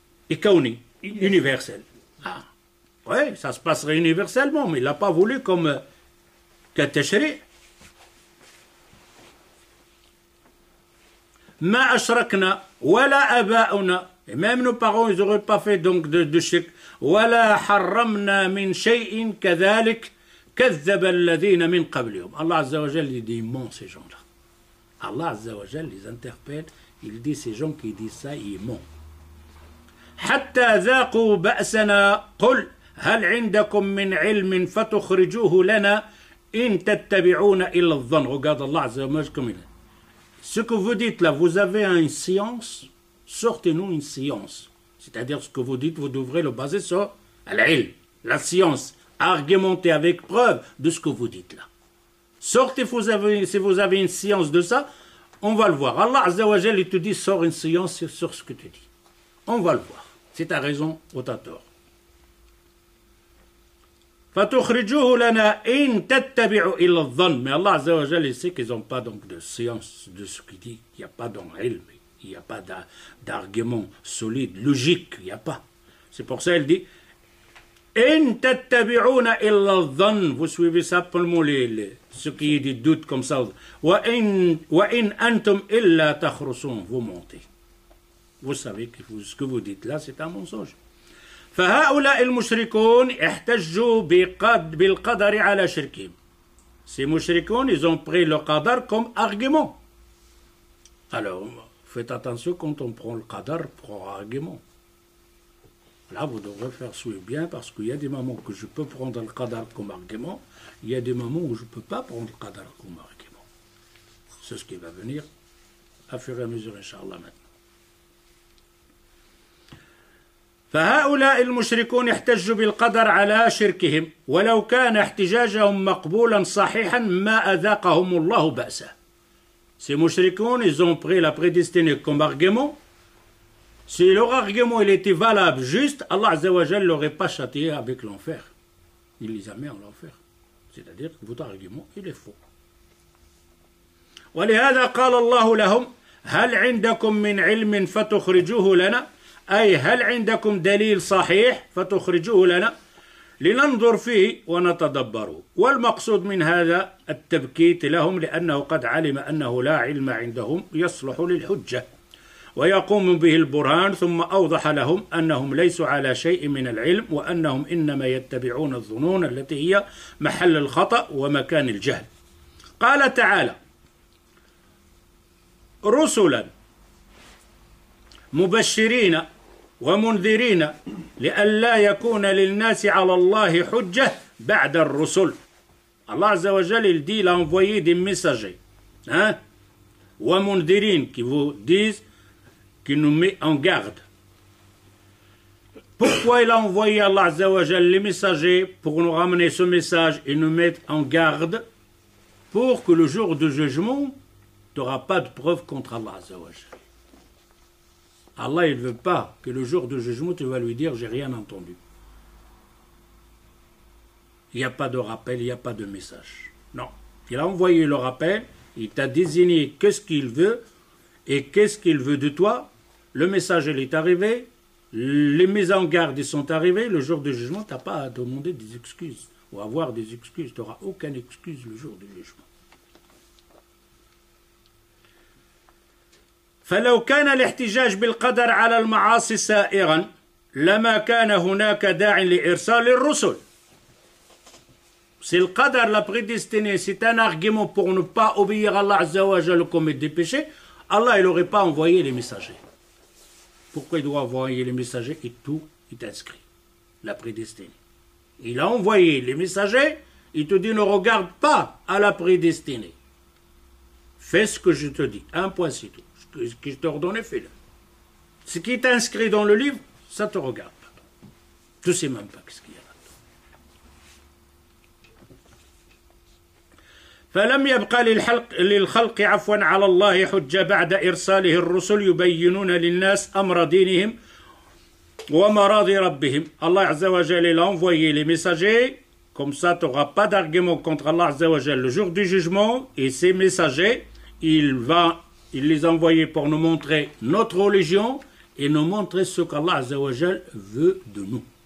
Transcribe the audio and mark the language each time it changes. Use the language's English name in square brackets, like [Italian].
[French] et kauni, universel. Ah, oui, ça se passerait universellement, mais il l'a pas voulu comme tashri'. [Arabic] ما أشركنا ولا آباؤنا. [French] Et même nos parents, ils n'auraient pas fait donc de shirk. [Arabic] ولا حرمنا من شيء كذلك كذب الذين من قبلهم. [French] Allah Azza wa Jal, il dit, ils mentent ces gens-là. Allah Azza wa Jal les interpelle, il dit, ces gens qui disent ça, ils mentent. [Arabic] حتى ذاقوا بأسنا قل هل عندكم من علم فتخرجوه لنا إن تتبعون إلا الظن. [French] Regarde Allah Azza wa Jal comme il est. Ce que vous dites là, vous avez une science, sortez-nous une science. C'est-à-dire ce que vous dites, vous devrez le baser sur l'ilm. la science, argumenter avec preuve de ce que vous dites là. Sortez si vous avez une science de ça, on va le voir. Allah Azza wa Jal, il te dit, sors une science sur ce que tu dis. On va le voir. Si tu as raison ou tu as tort. [Arabic] فَتُخْرِجُوهُ لَنَا إِن تَتَّبِعُ إِلَّا الظَّنَّ. [French] Mais Allah Azza wa Jal, il sait qu'ils n'ont pas donc de science de ce qu'il dit. Il n'y a pas d'ilm, il n'y a pas d'argument solide, logique, il n'y a pas. C'est pour ça qu'il dit [Arabic] إِن تَتَّبِعُونَ إِلَّا الظَّنَّ. [French] Vous suivez simplement ceux qui ont des doutes comme ça. [Arabic] وَإِن أَنْتُمْ إِلَّا تَخْرُصُونَ. [French] Vous mentez. Vous savez que ce que vous dites là, c'est un mensonge. [Arabic] فهؤلاء المشركون احتجوا بالقدر على شركهم. [French] Ces mushrikoun, ils ont pris le qadar comme argument. Alors, faites attention quand on prend le qadar pour argument. Là, vous devrez faire suivre bien parce qu'il y a des moments que je peux prendre le qadar comme argument, il y a des moments où je ne peux pas prendre le qadar comme argument. C'est ce qui va venir à fur et à mesure, Inch'Allah, maintenant. [Arabic] فهؤلاء المشركون احتجوا بالقدر على شركهم ولو كان احتجاجهم مقبولا صحيحا ما أذاقهم الله بأسه. [French] Ces mushrikoun, ils ont pris la prédestinée comme argument. Si leur argument il était valable, juste, Allah Azza wa Jal ne l'aurait pas châtié avec l'enfer. Il les a mis en enfer. C'est-à-dire que votre argument, il est faux. [Arabic] ولهذا قال الله لهم هل عندكم من علم فتخرجوه لنا أي هل عندكم دليل صحيح فتخرجوه لنا لننظر فيه ونتدبره. والمقصود من هذا التبكيت لهم لأنه قد علم أنه لا علم عندهم يصلح للحجة ويقوم به البرهان ثم أوضح لهم أنهم ليسوا على شيء من العلم وأنهم إنما يتبعون الظنون التي هي محل الخطأ ومكان الجهل. قال تعالى رسلا مبشرين ومنذرين لئلا يكون للناس على الله حجة بعد الرسل. [French] Allah Azza wa Jal, il dit, il a envoyé des messagers. Hein? [Arabic] ومنذرين, [French] qui vous disent, qui nous met en garde. Pourquoi il a envoyé Allah Azza wa Jal les messagers pour nous ramener ce message et nous mettre en garde pour que le jour du jugement, tu n'auras pas de preuve contre Allah Azza wa Jal. Allah, il ne veut pas que le jour du jugement, tu vas lui dire, j'ai rien entendu. Il n'y a pas de rappel, il n'y a pas de message. Non. Il a envoyé le rappel, il t'a désigné qu'est-ce qu'il veut et qu'est-ce qu'il veut de toi. Le message, il est arrivé, les mises en garde, ils sont arrivés. Le jour du jugement, tu n'as pas à demander des excuses ou avoir des excuses. Tu n'auras aucune excuse le jour du jugement. [Arabic] فلو كان الاحتجاج بالقدر على المعاصي سائغا لما كان هناك داع لإرسال الرسل. [French] Si le qadar, la prédestinée, c'est un argument pour ne pas obéir à Allah Azza wa Jal commettre des péchés, Allah il n'aurait pas envoyé les messagers. Pourquoi il doit envoyer les messagers? Et tout est inscrit. La prédestinée. Il a envoyé les messagers, il te dit ne regarde pas à la prédestinée. Fais ce que je te dis. Un point, c'est tout. Ce que je t'ai ordonné, fais-le. Ce qui est inscrit dans le livre, ça ne te regarde pas. Tu ne sais même pas ce qu'il y a là-dedans. [Arabic] فلم يبقى للخلق عفوا على الله حجة بعد إرساله الرسل يبينون للناس أمر دينهم ومراضي ربهم. [French] Allah Azza wa Jal a envoyé les messagers, comme ça tu n'auras pas d'argument contre Allah Azza wa Jal le jour du jugement, et ces messagers, il les a envoyés pour nous montrer notre religion et nous montrer ce qu'Allah Azza wa Jal veut de nous.